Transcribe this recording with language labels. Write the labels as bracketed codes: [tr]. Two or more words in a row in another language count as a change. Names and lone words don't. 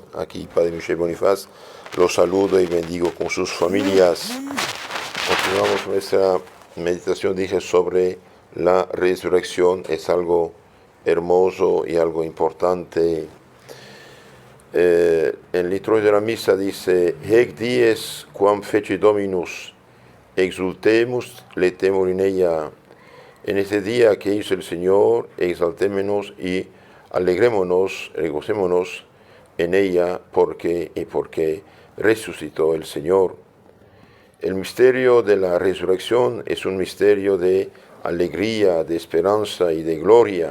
[es] Aquí Padre Michel Bonifaz los saludo y bendigo con sus familias. Continuamos nuestra meditación, dije, sobre la resurrección. Es algo hermoso y algo importante. En liturgia de la misa dice: [la] Hec dies quam feci Dominus, exultemus letemur in ella. [es] En este día que hizo el Señor, exaltémonos y alegrémonos, regocémonos en ella, porque resucitó el Señor. El misterio de la resurrección es un misterio de alegría, de esperanza y de gloria.